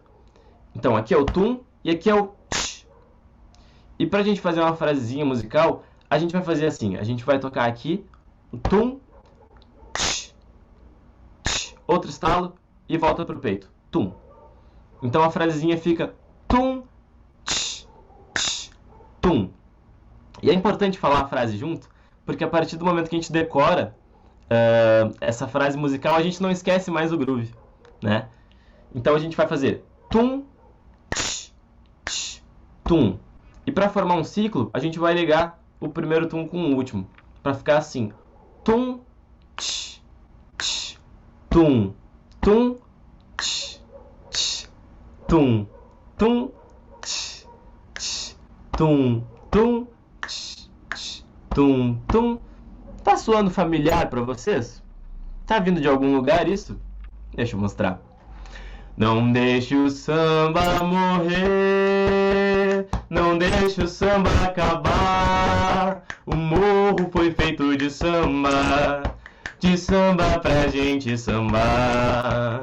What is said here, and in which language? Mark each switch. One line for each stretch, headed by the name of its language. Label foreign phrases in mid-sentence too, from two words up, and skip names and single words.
Portuguese: Então, aqui é o tum e aqui é o tch. E para a gente fazer uma frasezinha musical, a gente vai fazer assim. A gente vai tocar aqui o tum, tch, tch, outro estalo e volta pro peito. Tum. Então a frasezinha fica tum, tch, tch, tum. E é importante falar a frase junto, porque a partir do momento que a gente decora essa frase musical, a gente não esquece mais o groove, né? Então a gente vai fazer tum, tch, tch, tum. E para formar um ciclo, a gente vai ligar o primeiro tum com o último, para ficar assim: tum, tch, tch, tum, tum, tch, tch, tum, tum, tch, tch, tum, tum, tch, tch, tum, tum. Tá soando familiar para vocês? Tá vindo de algum lugar isso? Deixa eu mostrar. Não deixe o samba morrer, não deixe o samba acabar. O morro foi feito de samba pra gente sambar.